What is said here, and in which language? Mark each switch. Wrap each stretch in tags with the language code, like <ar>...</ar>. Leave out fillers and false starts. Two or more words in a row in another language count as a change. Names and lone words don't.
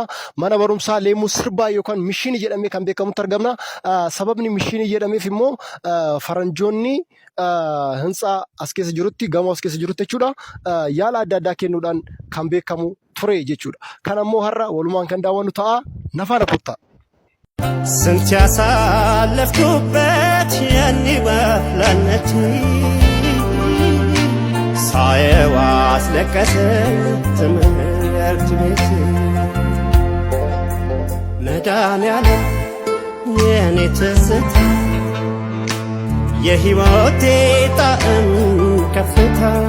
<om>Mana barumsaa Leemuu Sirbaa yookaan mishiinii jedhamee kan beekamutti argamna. Sababni mishiinii jedhameef immoo faranjoonni hintsaa as keessa jirutti gamoo as keessa jirutti jechuudha yaala adda addaa kennuudhaan kan beekamu ture jechuudha. Kan ammoo har'a walumaan kan daawwannu ta'a nafaana kottaa.</om> <am>ስንት ያሳለፍኩበት ያኔ ባፍላነቴ ሳየው አስለቀሰኝ ትምህርት ቤት መድኃኒዓለም የኔ ትዝታ የሕይወቴ ጣዕም ከፍታ</am>